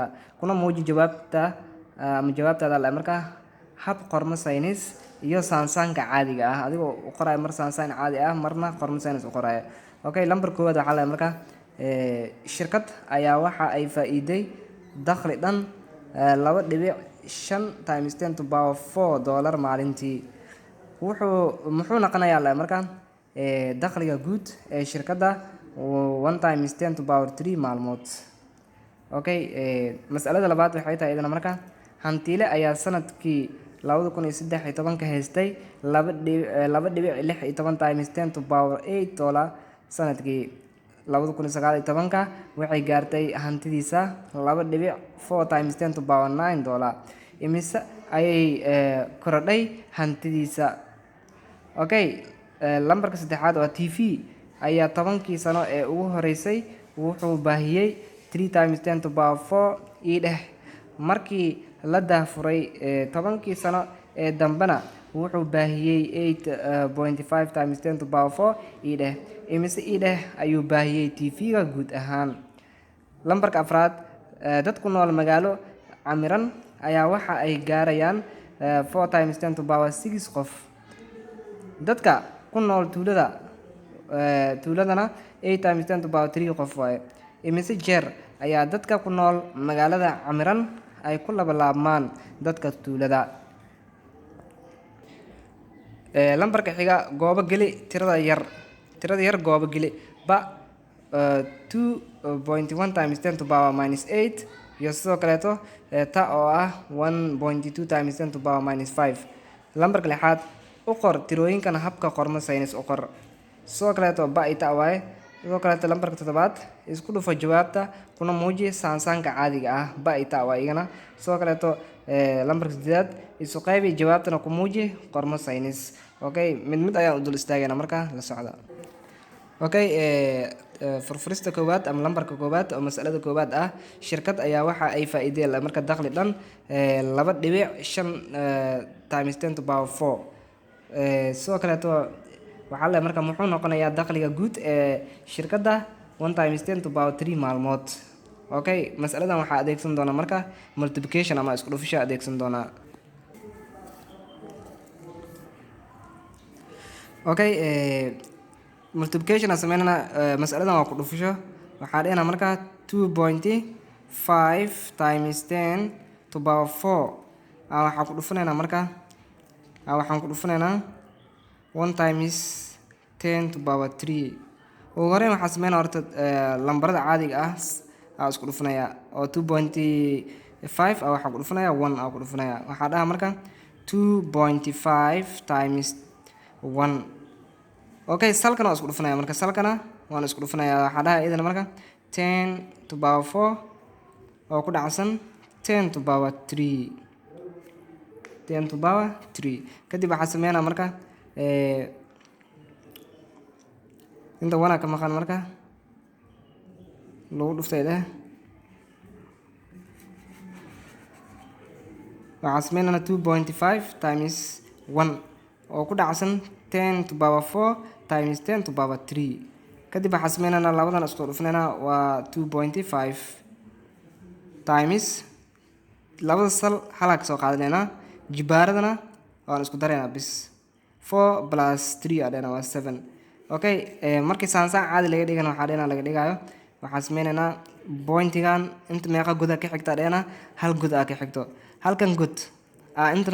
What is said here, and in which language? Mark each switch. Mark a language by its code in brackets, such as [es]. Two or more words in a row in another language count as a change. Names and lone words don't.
[so] Kuna muuji jawaabta ama jawaabtaada la markaa hab qormo saynis iyo saansaanka caadiga ah adigoo u qoray mar saansaan caadi ah marna qormo saynis u qoray. Lambar koowaad waxaa la markaa shirkad ayaa waxa ay faa'iiday dakhli dhan 2.5 [en] times 10 to the power 4 [so] dollar maalintii. muxuu noqonayaa la markaa dakhliga guud ee shirkadda 1 [en] times 10 to the power 3 [so] maalmood. Mas'alada labaad waxay tahay idana markaa hantiile ayaa sanadkii 2013 ka haystay 2.16 [en] times 10 to the power 8 [so] dollar. sanadkii 2019 waxay gaartay hantidiisa 2.4 [en] times 10 to the power 9 [so] dollar. Imise ayay korodhay hantidiisa. Lambarka saddexaad waa TV ayaa 10kii sano ee ugu horeysay wuxuu baahiyay 3 [en] times 10 to the power 4 [so] markii la daafuray 10kii sano ee dambena wuxuu baahiyay 8.5 [en] times 10 to the power 4 [so] imise ayuu baahiyay TV-ga guud ahaan. Lambarka afraad dad ku nool magaalo camiran ayaa waxa ay gaarayaan 4 [en] times 10 to the power 6 [so] qof. Dadka ku nool tuuladana 8 [en] times 10 to the power 3 [so] qof waaye. Imise jeer ayaa dadka ku nool magaalada camiran ay ku laabmaan dadka tuulada. Lambarka xiga goobo geli tirada yar goobo geli ba 2.1 [en] times 10 to the power -8 [so] iyo sidoo kaleeto ta oo ah 1.2 [en] times 10 to the power -5. [so] Lambarka lixaad u qor tirooyinkan habka qormo saynis u qor. Sidoo kaleeto ba ita waaye. Sidoo kaleeto lambarka toddobaad isku dhufo jawaabta kuna muuji saansaanka caadiga ah ba ita waa igana. Sidoo kaleeto lambarka siddeedaad isu qaybi jawaabtana ku muuji qormo saynis. Mid ayaan u dul istaagayna markaa la socda. Furfurista koowaad ama lambarka koowaad oo mas'alada koowaad ah shirkad ayaa waxa ay faa'iiday marka dakhli dhan 2.5 [en] times 10 to the power 4. [so] Sidoo kaleeto waxaa la markaa muxuu noqonayaa dakhliga guud ee shirkadda 1 [en] times 10 to the power 3 [so] maalmood. Mas'aladan waxaa adeegsan doona markaa multiplication ama isku dhufasho adeegsan doona. Multiplication sameynana mas'aladan waa ku dhufasho waxaa dhigana markaa 2.5 [en] times 10 to the power 4 [so] waxaan ku dhufanaynaa markaa waxaan ku dhufanaynaa 1 [en] times 10 to the power 3. [so] ugu horeyn waxaan sameynaa horta lambarada caadiga ah isku dhufanaya oo 2.5 waxaan ku dhufanayaa 1 ku dhufanayaa waxaa dhaha markaa 2.5 times 1. Salkana waa isku dhufanaya marka salkana waan isku dhufanaya waxaa dhaha idana marka [en] 10 to the power 4 [so] oo ku dhacsan [en] 10 to the power 3 10 to the power 3. [so] kadib waxaa sameynaa marka inta wana ka maqan marka lagu dhuftay waxaa sameynaa 2.5 times 1 oo ku dhacsan [en] 10 to the power 4 times 10 to the power 3. [so] kadib waxaa sameynaa labadan isku dhufanayna waa 2.5 times labada sal halka soo qaadanayna jibaaradana waan isku daraynaa bis 4 plus 3 adana waa 7. markii saansaan caadi laga dhigana waxaa laga dhigayo waxaa sameynaynaa pointigan inta meeqa god ka xigta adana hal god ka xigto halkan god intan